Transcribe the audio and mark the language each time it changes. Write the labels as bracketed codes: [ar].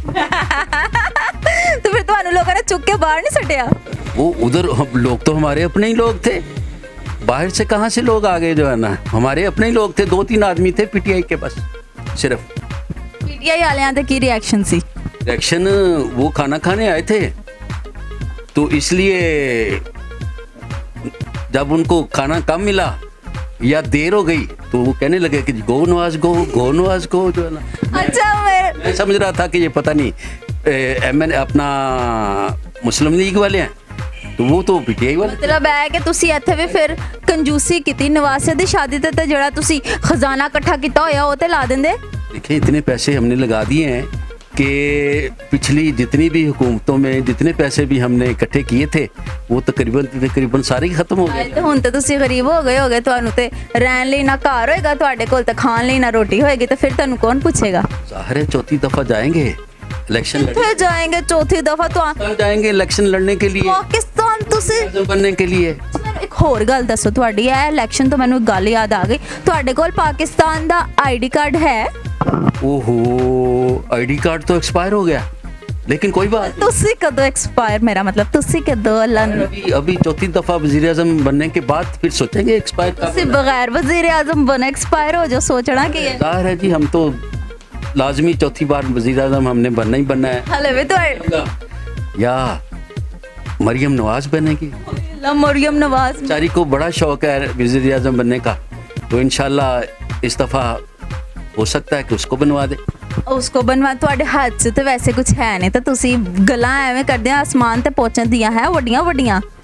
[hi] तो फिर [pa] ਤੁਹਾਨੂੰ ਲੋਕਾਂ ਨੇ ਚੁੱਕ ਕੇ ਬਾਹਰ ਨਹੀਂ ਸੱਟਿਆ? [hi] वो उधर लोग तो हमारे अपने ही लोग थे, बाहर से कहाँ से लोग आ गए जो है ना, हमारे अपने ही लोग थे। 2-3 आदमी थे पीटीआई के बस सिर्फ। [pa] ਪੀਟੀਆਈ ਵਾਲਿਆਂ ਦਾ ਕੀ ਰਿਐਕਸ਼ਨ ਸੀ? [hi] रिएक्शन वो खाना खाने आए थे, तो इसलिए जब उनको खाना कम मिला या देर हो गई तो वो कहने लगे कि गो नवाज गो, गो नवाज गो जो है ना। अच्छा मैं समझ रहा था कि ये पता नहीं MN अपना मुस्लिम लीग वाले हैं, तो वो तो पीटीआई वाले। [pa] ਮਤਲਬ ਹੈ ਕਿ ਤੁਸੀਂ ਇੱਥੇ ਵੀ ਫਿਰ ਕੰਜੂਸੀ ਕੀਤੀ। ਨਵਾਸੇ ਦੀ ਸ਼ਾਦੀ ਤੇ ਜਿਹੜਾ ਤੁਸੀਂ ਖਜ਼ਾਨਾ ਇਕੱਠਾ ਕੀਤਾ ਹੋਇਆ ਉਹ ਤੇ ਲਾ ਦਿੰਦੇ। [hi] देखिए इतने पैसे हमने लगा दिए हैं कि पिछली जितनी भी हुकूमतों में जितने पैसे भी हमने इकट्ठे किए थे वो तकरीबन सारे ही खत्म हो गए। [pa] ਤੇ ਹੁਣ ਤੇ ਤੁਸੀਂ ਗਰੀਬ ਹੋ ਗਏ ਹੋਗੇ, ਤੁਹਾਨੂੰ ਤੇ ਰਹਿਣ ਲਈ ਨਾ ਘਰ ਹੋਏਗਾ ਤੁਹਾਡੇ ਕੋਲ, ਤੇ ਖਾਣ ਲਈ ਨਾ ਰੋਟੀ ਹੋਏਗੀ, ਤੇ ਫਿਰ ਤੁਹਾਨੂੰ ਕੌਣ ਪੁੱਛੇਗਾ? [hi] ज़ाहिर है चौथी दफ़ा जाएंगे इलेक्शन फिर जाएंगे चौथी दफा तो पाकिस्तान जाएंगे इलेक्शन लड़ने के लिए, [pa] ਪਾਕਿਸਤਾਨ ਤੁਸੀਂ [hi] आज़म बनने के लिए। [pa] ਮੈਨੂੰ ਇੱਕ ਹੋਰ ਗੱਲ ਦੱਸੋ, ਤੁਹਾਡੀ ਇਹ ਇਲੈਕਸ਼ਨ ਤੋਂ ਮੈਨੂੰ ਇੱਕ ਗੱਲ ਯਾਦ ਆ ਗਈ, ਤੁਹਾਡੇ ਕੋਲ ਪਾਕਿਸਤਾਨ ਦਾ ਆਈਡੀ ਕਾਰਡ ਹੈ? [hi] ओहो, आईडी कार्ड तो एक्सपायर हो गया, लेकिन कोई बात नहीं। [pa] ਤੁਸੀਂ ਕਦੋਂ ਐਕਸਪਾਇਰ, ਮੇਰਾ मतलब ਤੁਸੀਂ ਕਦੋਂ लन [hi] अभी चौथी दफा वजीर आजम बनने के बाद फिर सोचेंगे एक्सपायर का। [pa] ਤੁਸੀਂ ਬਗੈਰ ਵਜ਼ੀਰ ਆਜ਼ਮ ਬਣੇ ਐਕਸਪਾਇਰ ਹੋ ਜਾਓ, ਸੋਚਣਾ ਕੀ ਹੈ? [hi] जाहिर है जी, हम तो लाजमी चौथी बार वजीर आजम हमने बनना ही बनना है। [pa] ਹਲੇ ਵੀ ਤੁਹਾਡੇ [hi] या मरियम नवाज बनेगी, ला मरियम नवाज बेचारी को बड़ा शौक है वजीर आजम बनने का, तो इंशाल्लाह इस दफ़ा हो सकता है कि उसको बनवा दे। ਉਸਕੋ ਬਣਵਾ, [pa] ਤੁਹਾਡੇ ਹੱਥ 'ਚ ਤੇ ਵੈਸੇ ਕੁਝ ਹੈ ਨਹੀਂ, ਤਾਂ ਤੁਸੀਂ ਗੱਲਾਂ ਐਵੇਂ ਕਰਦੇ ਆ ਆਸਮਾਨ ਤੇ ਪਹੁੰਚਣ ਦੀਆਂ ਹੈ ਵੱਡੀਆਂ ਵੱਡੀਆਂ।